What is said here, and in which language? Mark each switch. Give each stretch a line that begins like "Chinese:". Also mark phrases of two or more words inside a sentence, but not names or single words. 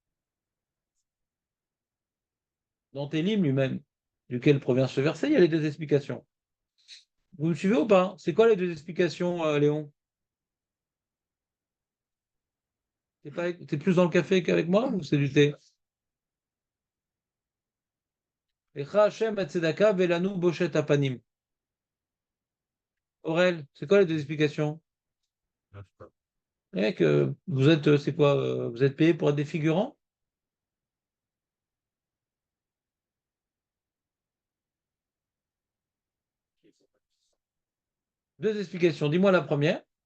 French: Dans Télim lui-même, duquel provient ce verset, il y a les deux explications. Vous me suivez ou pas? C'est quoi les deux explications, Léon? T'es plus dans le café qu'avec moi ou c'est du thé?
Hebrew: לך השם את צדקה ולנו בושת הפנים.
French: Aurel, c'est quoi les deux explications? Mec, vous êtes, c'est quoi? Vous êtes payé pour être des figurants? Deux explications. Dis-moi la première.